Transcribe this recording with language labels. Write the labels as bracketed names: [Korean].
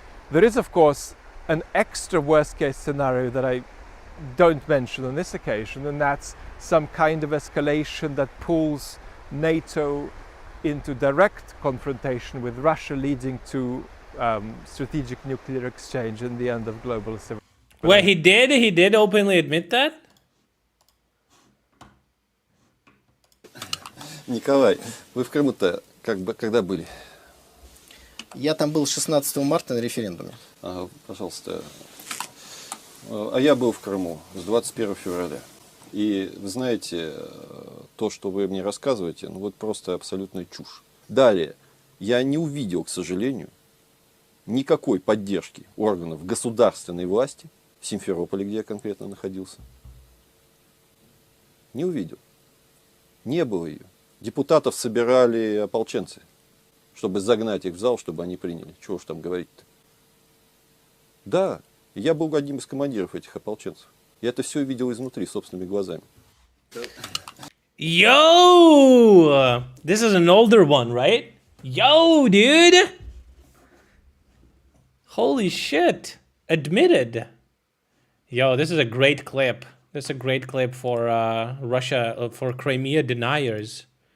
[English] There is, of course, an extra worst-case scenario that I don't mention on this occasion, and that's some kind of escalation that pulls NATO into direct confrontation with Russia, leading to strategic nuclear exchange and the end of global civilization. Wait, he did openly admit that? [Russian] Николай, вы в Крыму-то когда были? Я там был 16 марта на референдуме. Ага, пожалуйста. А я был в Крыму с 21 февраля. И вы знаете, то, что вы мне рассказываете, ну вот просто абсолютная чушь. Далее, я не увидел, к сожалению, никакой поддержки органов государственной власти в Симферополе, где я конкретно находился. Не увидел. Не было ее. Депутатов собирали ополченцы, чтобы загнать их в зал, чтобы они приняли. Чего уж там говорить-то. Да, я был одним из командиров этих ополченцев. Я это все видел изнутри, собственными глазами. [English] Yo! This is an older one, right? Yo, dude! Holy shit. Admitted. Yo, this is a great clip. This is a great clip for Russia, for Crimea deniers.